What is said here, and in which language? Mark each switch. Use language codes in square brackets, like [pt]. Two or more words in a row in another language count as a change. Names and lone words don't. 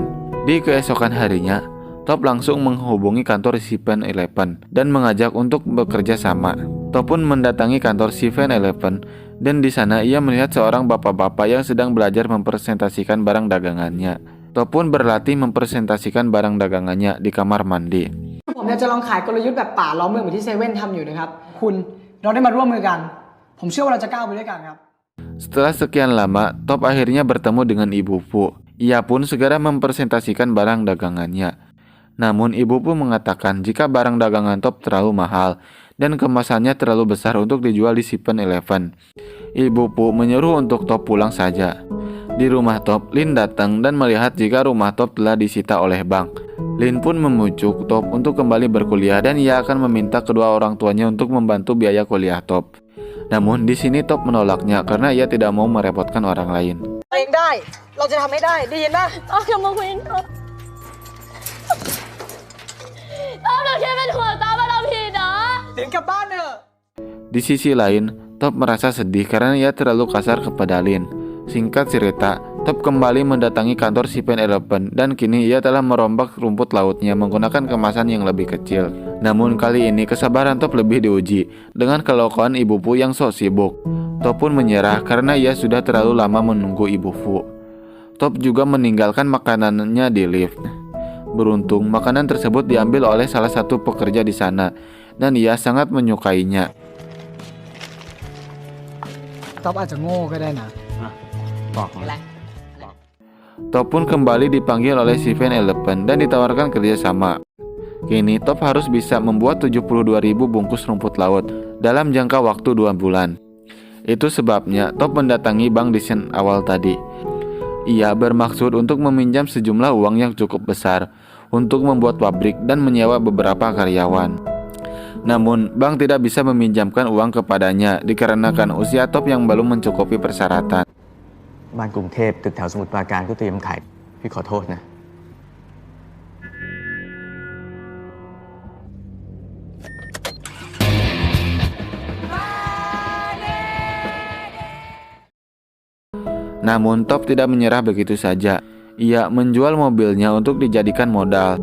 [id] Di keesokan harinya, Top langsung menghubungi kantor 7-Eleven dan mengajak untuk bekerja sama. Top pun mendatangi kantor 7-Eleven dan di sana ia melihat seorang bapak-bapak yang sedang belajar mempresentasikan barang dagangannya. Top pun berlatih mempresentasikan barang dagangannya di kamar mandi. [th] ผมเนี่ยจะลองขายกลยุทธ์แบบป่าล้อมเมืองเหมือนที่เซเว่นทำอยู่นะครับคุณเราได้มาร่วมมือกันผมเชื่อว่าเราจะก้าวไปด้วยกันครับ [id] Setelah sekian lama, Top akhirnya bertemu dengan Ibu Pu. Ia pun segera mempresentasikan barang dagangannya. Namun Ibu Pu mengatakan jika barang dagangan Top terlalu mahal dan kemasannya terlalu besar untuk dijual di 7-Eleven. Ibu Pu menyuruh untuk Top pulang saja. Di rumah Top, Lin datang dan melihat jika rumah Top telah disita oleh bank. Lin pun memujuk Top untuk kembali berkuliah dan ia akan meminta kedua orang tuanya untuk membantu biaya kuliah Top. Namun di sini Top menolaknya karena ia tidak mau merepotkan orang lain. [th] เองได้เราจะทำให้ได้ได้ยินนะ Top อย่ามาคุยนะTop เราแค่เป็นห่วงTopว่าเราผิดเหรอ ถึงกลับบ้านเถอะ [id] Di sisi lain, Top merasa sedih karena ia terlalu kasar kepada Lin. Singkat cerita, Top kembali mendatangi kantor 7-Eleven dan kini ia telah merombak rumput lautnya menggunakan kemasan yang lebih kecil. Namun kali ini kesabaran Top lebih diuji dengan kelakuan Ibu Pu yang sok sibuk. Top pun menyerah karena ia sudah terlalu lama menunggu Ibu Pu. Top juga meninggalkan makanannya di lift. Beruntung makanan tersebut diambil oleh salah satu pekerja di sana dan ia sangat menyukainya. [th] ท็อปอาจจะโง่ก็ได้นะ บอกมา [id] Top pun kembali dipanggil oleh 7-Eleven dan ditawarkan kerjasama. Kini Top harus bisa membuat 72.000 bungkus rumput laut dalam jangka waktu 2 bulan. Itu sebabnya Top mendatangi bank di sen awal tadi. Ia bermaksud untuk meminjam sejumlah uang yang cukup besar untuk membuat pabrik dan menyewa beberapa karyawan. Namun, bank tidak bisa meminjamkan uang kepadanya dikarenakan usia Top yang belum mencukupi persyaratan. [th] บ้านกรุงเทพตึกแถวสมุทรปราการก็เตรียมขายพี่ขอโทษนะ [id] Namun Top tidak menyerah begitu saja. Ia menjual mobilnya untuk dijadikan modal.